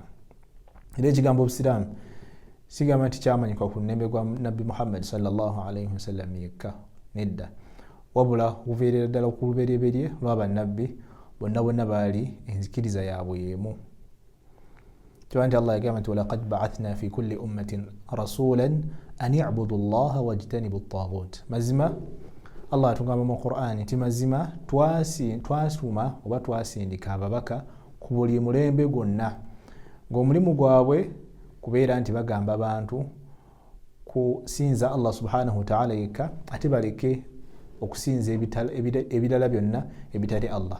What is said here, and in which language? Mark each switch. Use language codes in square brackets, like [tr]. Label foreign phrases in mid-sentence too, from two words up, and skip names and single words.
[lg] era ekigambo obusiraamu sigamba nti kyamanyika ku nnembe gwa nabbi Muhammad [ar] صلى الله عليه وسلم [lg] yekka, nedda. wabula okuveerera ddala ku lubereberye lw'abannabbi bonna baali enzikiriza yaabwe y'emu. kyova nti Allah yagamba nti [ar] ولقد بعثنا في كل أمة رسولا أن اعبدوا الله واجتنبوا الطاغوت. [lg] mazima Allah atugamba mu Qur'an nti mazima twasuma oba twasindika ababaka ku buli mulembe gwonna, ng'omulimu gwabwe kubeera nti bagamba abantu kusinza Allah [ar] سبحانه وتعالى [lg] yekka, ate baleke okusinza ebirala byonna ebitali Allah.